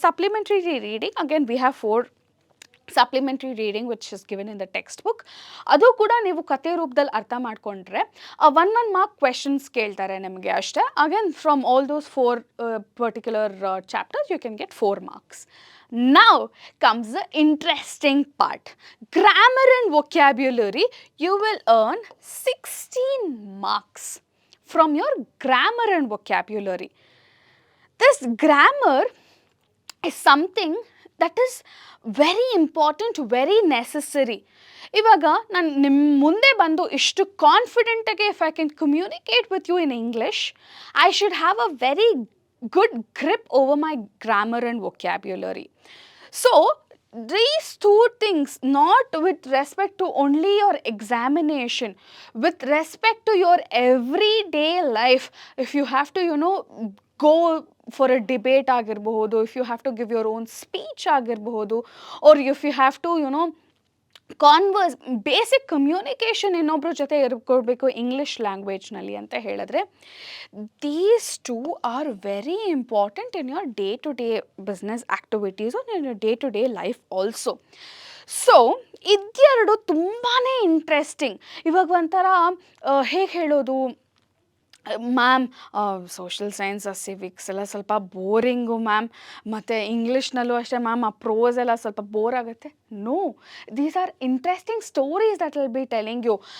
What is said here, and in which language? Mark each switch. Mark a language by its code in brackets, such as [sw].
[en] Supplementary reading again we have 4 supplementary reading which is given in the text book. [kn] ಅದು ಕೂಡ ನೀವು ಕಥೆ ರೂಪದಲ್ಲಿ ಅರ್ಥ ಮಾಡಿಕೊಂಡ್ರೆ 1 ಮಾರ್ಕ್ ಕ್ವೆಶನ್ಸ್ ಕೇಳ್ತಾರೆ ನಿಮಗೆ ಅಷ್ಟೇ. [en] Again from all those 4 particular chapters you can get 4 marks. Now comes the interesting part. Grammar and vocabulary, you will earn 16 marks from your grammar and vocabulary. This grammar is something that is very important, very necessary. [kn] ಇವಾಗ ನಾನು ನಿಮ್ಮ ಮುಂದೆ ಬಂದು ಇಷ್ಟು ಕಾನ್ಫಿಡೆಂಟಾಗಿ [en] If I can communicate with you in English, I should have a very good grip over my grammar and vocabulary. So these two things, not with respect to only your examination, with respect to your everyday life, if you have to go for a debate ಆಗಿರಬಹುದು, if you have to give your own speech ಆಗಿರಬಹುದು, or if you have to converse, basic communication [kn] ಇನ್ನೊಬ್ಬರ ಜೊತೆ ಇರ್ಕೊಳ್ಬೇಕು English ಲ್ಯಾಂಗ್ವೇಜ್ನಲ್ಲಿ ಅಂತ ಹೇಳಿದ್ರೆ [en] These two are very important in your day to day business activities or in your day to day life also. [kn] So ಇದೆರಡು ತುಂಬಾ interesting. ಇವಾಗ ಒಂಥರ ಹೇಗೆ ಹೇಳೋದು, ಮ್ಯಾಮ್ ಸೋಷಿಯಲ್ ಸೈನ್ಸ್ ಸಿವಿಕ್ಸ್ ಎಲ್ಲ ಸ್ವಲ್ಪ ಬೋರಿಂಗು ಮ್ಯಾಮ್, ಮತ್ತು ಇಂಗ್ಲೀಷ್ನಲ್ಲೂ ಅಷ್ಟೇ ಮ್ಯಾಮ್ ಆ ಪ್ರೋಸ್ ಎಲ್ಲ ಸ್ವಲ್ಪ ಬೋರ್ ಆಗುತ್ತೆ. [en] No, these are interesting stories that will be telling you.